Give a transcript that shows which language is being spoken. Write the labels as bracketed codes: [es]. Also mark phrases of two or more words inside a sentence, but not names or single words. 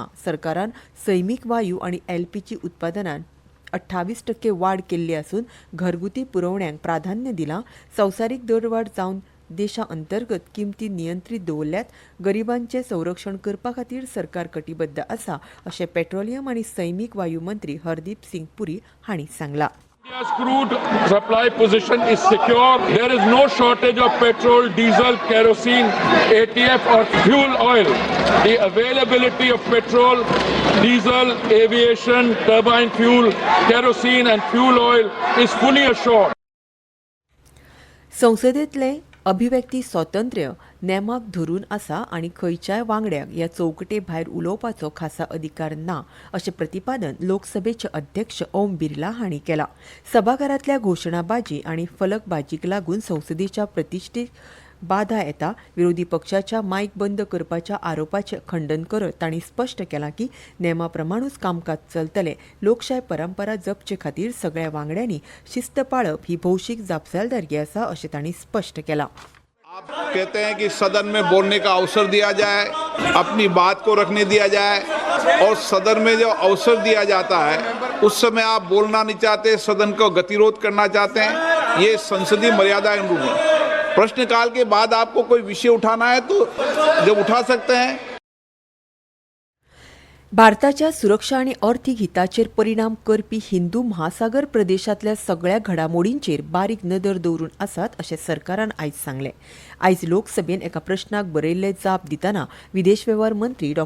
[kok] सरकारान सैमीक वायू आनी एलपीजी उत्पादनांत 28% वाड केल्ली आसून घरगुती पुरवण्यांक प्राधान्य दिलां. संवसारीक दरवाड जावन देशा अंतर्गत किमती नियंत्रीत दवरल्यात. गरिबांचे संरक्षण करपा खातीर सरकार कटिबद्ध आसा अशें पेट्रोलियम आनी सैमीक वायू मंत्री हरदीप सिंग पुरी हांणी सांगलां. [en] India's crude supply position is secure. There is no shortage of petrol, diesel, kerosene, ATF or fuel oil. The availability of petrol, diesel, aviation, turbine fuel, kerosene and fuel oil is fully assured. [kok] संसदेतले अभिव्यक्ती स्वातंत्र्य नेमाक धरून आसा आनी खंयच्याय वांगड्याक ह्या चौकटे भायर उलोवपाचो खासा अधिकार ना अशें प्रतिपादन लोकसभेचे अध्यक्ष ओम बिर्ला हांणी केलां. सभाघरांतल्या घोशणाबाजी आनी फलकबाजीक लागून संसदेच्या प्रतिश्ठेक बाधा येता. विरोधी पक्षाच्या मायक बंद करपाच्या आरोपाचें खंडन करत तांणी स्पश्ट केलां की नेमा प्रमाणूच कामकाज चलतलें. लोकशाय परंपरा जपचे खातीर सगळ्या वांगड्यांनी शिस्त पाळप ही भौशीक जापसालदारकी आसा अशें तांणी स्पश्ट केलां. [hi] आप कहते हैं कि सदन में बोलने का अवसर दिया जाए, अपनी बात को रखने दिया जाए, और सदन में जो अवसर दिया जाता है उस समय आप बोलना नहीं चाहते, सदन को गतिरोध करना चाहते हैं. ये संसदीय मर्यादा के अनुरूप है. प्रश्नकाल के बाद आपको कोई विषय उठाना है तो जब उठा सकते हैं. [kok] भारताच्या सुरक्षा आनी अर्थीक हिताचेर परिणाम करपी हिंदू महासागर प्रदेशांतल्या सगळ्या घडामोडींचेर बारीक नदर दवरून आसात अशें सरकारान आयज सांगलें. आयज लोकसभेन एका प्रश्नाक बरयल्ले जाप दितना विदेश वेव्हार मंत्री डॉ.